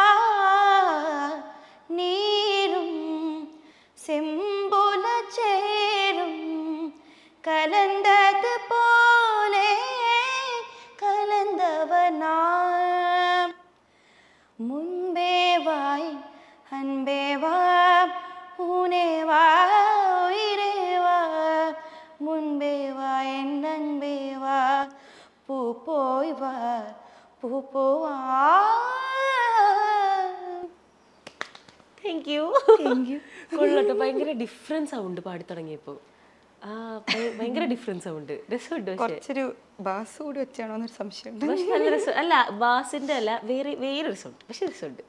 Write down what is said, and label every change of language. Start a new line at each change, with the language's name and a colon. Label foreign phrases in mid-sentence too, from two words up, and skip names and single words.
Tamil: நீரும் செம்புல சேரும் கலந்தது போலே கலந்தவனா, முன்பே வாய் அன்பே வா, ஊனே வா உயிரே வா, முன்பே வா என் அன்பே வா, பூ போய் வா பூ போவா.
Malayalam: താങ്ക് യു. കൊള്ളട്ടെ, ഭയങ്കര ഡിഫറൻസ് സൗണ്ട് പാടി തുടങ്ങിയപ്പോ. ഭയങ്കര ഡിഫറൻസ് സൗണ്ട്, രസമുണ്ട്. കുറച്ചൊരു ബാസ് കൂടി വെച്ചാണോ എന്നൊരു സംശയം. പക്ഷെ നല്ല രസം. അല്ല, ബാസിന്റെ അല്ല, വേറൊരു സൗണ്ട്, പക്ഷെ രസമുണ്ട്.